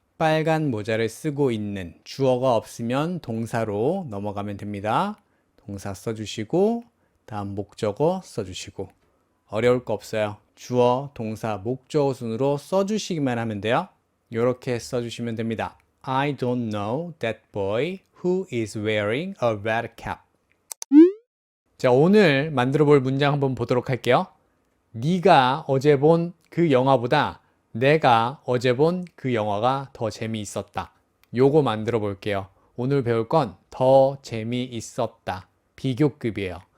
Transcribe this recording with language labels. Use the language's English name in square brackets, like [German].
[Korean] 빨간 모자를 쓰고 있는 주어가 없으면 동사로 넘어가면 됩니다. 동사 써주시고 다음 목적어 써주시고 어려울 거 없어요. 주어, 동사, 목적어 순으로 써주시기만 하면 돼요. 이렇게 써주시면 됩니다. [English] I don't know that boy who is wearing a red cap. [Korean] 자, 오늘 만들어 볼 문장 한번 보도록 할게요. 네가 어제 본 그 영화보다 내가 어제 본 그 영화가 더 재미있었다. 요거 만들어 볼게요. 오늘 배울 건 더 재미있었다. 비교급이에요.